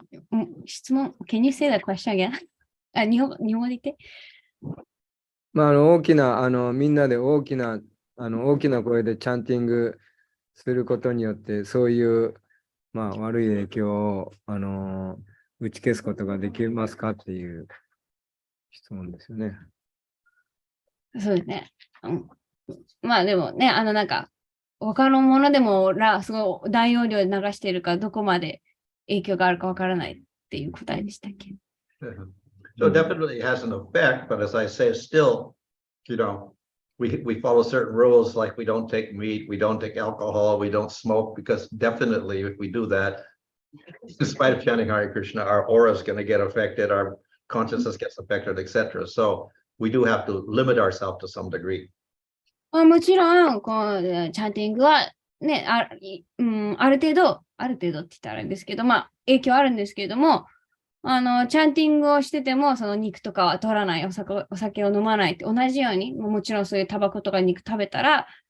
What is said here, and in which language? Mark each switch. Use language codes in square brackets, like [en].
[en] Can you say that question again? [ja] 日本語で言って。大きな、みんなで大きな声でチャンティングすることによって、そういう、悪い影響を、打ち消すことができますかっていう質問ですよね。そうですね。でもね、他のものでもすごい大容量で流しているか、どこまで影響があるかわからないっていう答えでしたっけ。 [en] So definitely has an effect, but as I say, still, we follow certain rules, like we don't take meat, we don't take alcohol, we don't smoke, because definitely if we do that, in spite of chanting Hare Krishna, our aura is going to get affected, our consciousness gets affected, etc. So we do have to limit ourselves to some degree. [ja] もちろん、チャンティングはね、ある程度って言ったらあれですけど、影響あるんですけれども、チャンティングをしてても、その肉とかは取らない、お酒を飲まないって同じように、もちろんそういうタバコとか肉取ったら、